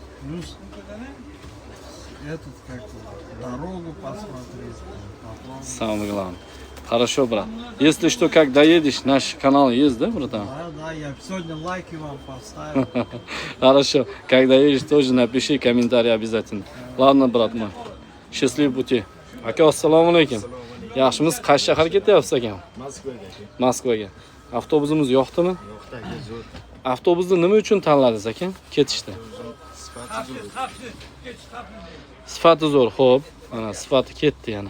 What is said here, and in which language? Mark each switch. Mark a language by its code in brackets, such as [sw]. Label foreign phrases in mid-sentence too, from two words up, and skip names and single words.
[ru] Плюс этот, как дорогу посмотреть. Самое главное. Хорошо, брат. Если что, как доедешь, наш канал есть, да, братан? Да, я сегодня лайки вам поставил. Хорошо. Как доедешь, тоже напиши комментарий обязательно. Ладно, брат мой. Счастливый пути. [uz] Aka, assalomu alaykum. Yaxshimiz, qaysi shaharga ketyapsiz ekan? Moskvaga. Avtobusimiz yo'qdimi? Avtobusni nima uchun tanladingiz ekan? Ketishdi. Sifati zo'r, xo'p. Mana sifati ketdi yana.